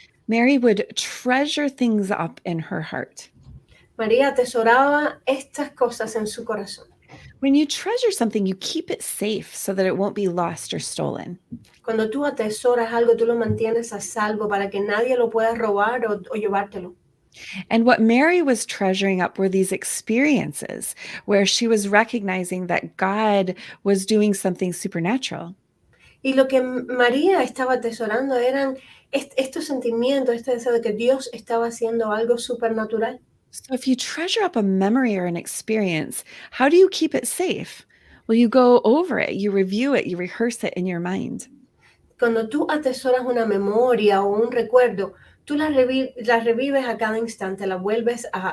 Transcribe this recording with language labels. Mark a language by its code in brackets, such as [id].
[en] Mary would treasure things up in her heart. [es] María atesoraba estas cosas en su corazón. [en] When you treasure something, you keep it safe so that it won't be lost or stolen. [es] Cuando tú atesoras algo, tú lo mantienes a salvo para que nadie lo pueda robar o llevártelo. [en] And what Mary was treasuring up were these experiences where she was recognizing that God was doing something supernatural. [es] Y lo que María estaba atesorando eran estos sentimientos, este deseo de que Dios estaba haciendo algo supernatural. [en] So if you treasure up a memory or an experience, how do you keep it safe? Well, you go over it, you review it, you rehearse it in your mind. [es] Cuando tú atesoras una memoria o un recuerdo, tú la revives a cada instante, la vuelves